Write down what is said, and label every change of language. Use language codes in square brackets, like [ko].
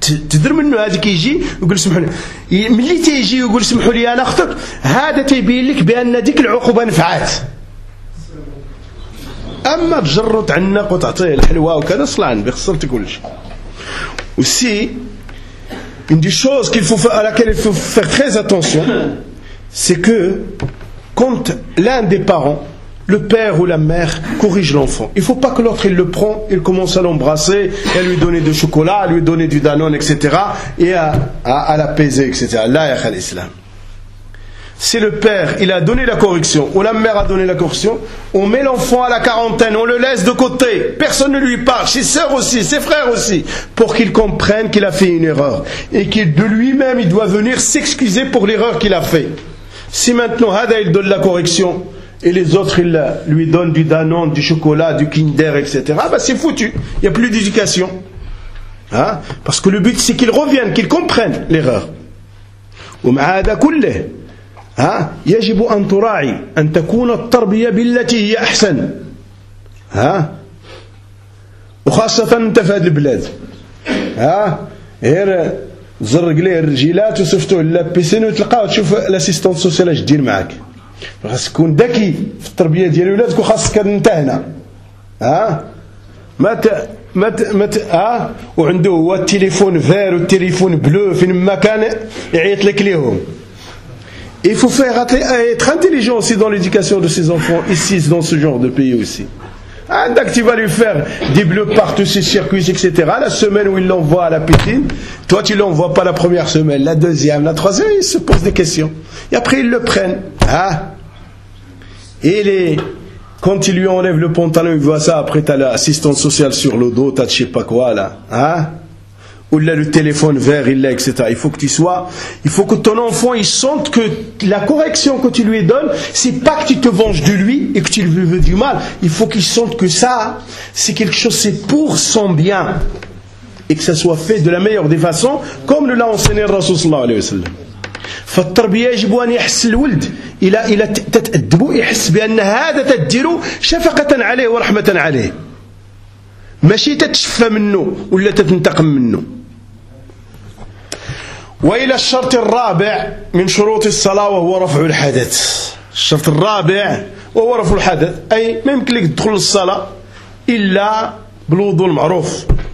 [ar] تدر منه هذا كيجي يقول سمحوا لي، ملي تيجي يقول سمحوا لي انا خطأت، هذا تيبين لك بان ديك العقوبه نفعات. اما تجرو تعنق وتعطيه الحلوه وكذا صلان بيخسر تقولش. [fr] وسي une des choses qu'il faut à laquelle il faut faire très attention, c'est que quand l'un des parents, le père ou la mère, corrige l'enfant, il ne faut pas que l'autre il le prend, il commence à l'embrasser, à lui donner du chocolat, à lui donner du Danone, etc. et à l'apaiser, etc. Là, il y a l'islam. Si le père il a donné la correction ou la mère a donné la correction, on met l'enfant à la quarantaine, on le laisse de côté, personne ne lui parle, ses sœurs aussi, ses frères aussi, pour qu'il comprenne qu'il a fait une erreur et qu'il de lui-même il doit venir s'excuser pour l'erreur qu'il a fait. Si maintenant Hada il donne la correction et les autres il lui donne du Danone, du chocolat, du Kinder, etc. C'est foutu, il n'y a plus d'éducation. Parce que le but c'est qu'il revienne, qu'il comprenne l'erreur. [ar] ومع هذا كله ها يجب أن تراعي أن تكون التربية بالتي هي أحسن ها وخاصة أنت في هذه البلاد ها غير زرق ليه الرجيلات وصفته اللابسين وتلقاه وتشوف الاسيستانت سوسيال اش دير معاك خاص تكون ذكي في التربية ديال ولادك وخاصك أنت هنا ها مات ها وعنده هو التليفون فير والتليفون بلو فين ما كان يعيط لك ليهم [fr] Il faut faire être intelligent aussi dans l'éducation de ses enfants ici, dans ce genre de pays aussi. Hein, donc tu vas lui faire des bleus partout, ses circuits, etc. La semaine où il l'envoie à la piscine, toi tu l'envoies pas la première semaine, la deuxième, la troisième, il se pose des questions. Et après ils le prennent. Hein. Et quand il lui enlève le pantalon, il voit ça, après tu as l'assistante sociale sur le dos, tu as je sais pas quoi là. Hein. Ou là, le téléphone vert, il l'a, etc. Il faut que tu sois, il faut que ton enfant, il sente que la correction que tu lui donnes, c'est pas que tu te venges de lui et que tu lui veux du mal. Il faut qu'il sente que ça, c'est quelque chose, c'est pour son bien. Et que ça soit fait de la meilleure des façons, comme nous l'a enseigné le Rasoul sallallahu alayhi wa sallam. [ar] فالتربيه يجب ان يحس الولد الى الى تتادبوا يحس بان هذا تديروا شفقه عليه ورحمه عليه ماشي تتشفى منه ولا تتنتقم منه وإلى الشرط الرابع من شروط الصلاة وهو رفع الحدث الشرط الرابع وهو رفع الحدث أي ما يمكن لك تدخل الصلاة إلا بالوضوء المعروف